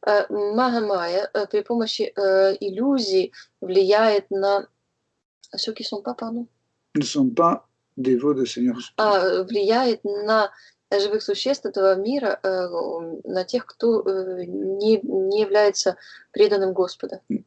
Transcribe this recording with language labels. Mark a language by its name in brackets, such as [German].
[Russian] Маха-майя при помощи иллюзий влияет на... [French] Ceux qui ne sont pas, pardon? Ne sont pas dévots de Seigneur suprême. [Russian] Влияет на живых существ этого мира, на тех, кто не является преданным Господа.